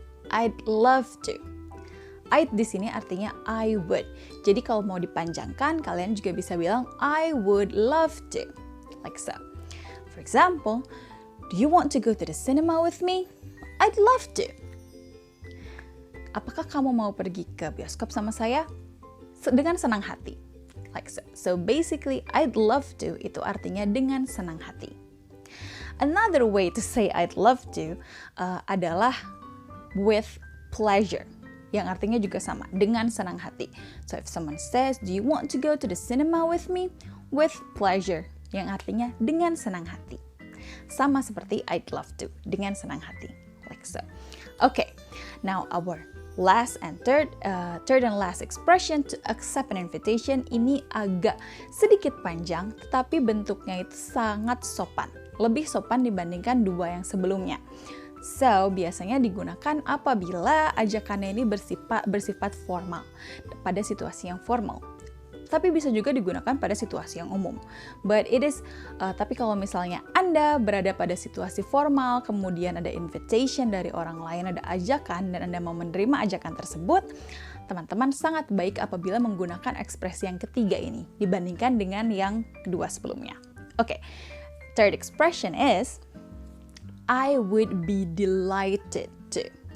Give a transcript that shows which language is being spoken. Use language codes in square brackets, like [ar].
[en] I'd love to. I'd [id] di sini artinya [en] I would. [id] Jadi kalau mau dipanjangkan, kalian juga bisa bilang [en] I would love to. Like so. For example, do you want to go to the cinema with me? I'd love to. [id] Apakah kamu mau pergi ke bioskop sama saya? Dengan senang hati. [en] Like so. So basically, I'd love to [id] itu artinya dengan senang hati. [en] Another way to say I'd love to [id] adalah [en] with pleasure, [id] yang artinya juga sama, dengan senang hati. [en] So if someone says, do you want to go to the cinema with me? With pleasure, [id] yang artinya dengan senang hati. Sama seperti [en] I'd love to, [id] dengan senang hati. [en] Like so. Okay, now our last and third and last expression to accept an invitation [id] ini agak sedikit panjang, tetapi bentuknya itu sangat sopan. Lebih sopan dibandingkan dua yang sebelumnya. So, biasanya digunakan apabila ajakannya ini bersifat formal, pada situasi yang formal. Tapi bisa juga digunakan pada situasi yang umum. Tapi kalau misalnya Anda berada pada situasi formal, kemudian ada invitation dari orang lain, ada ajakan, dan Anda mau menerima ajakan tersebut, teman-teman sangat baik apabila menggunakan ekspresi yang ketiga ini, dibandingkan dengan yang kedua sebelumnya. [en] Okay, third expression is, I would be delighted to.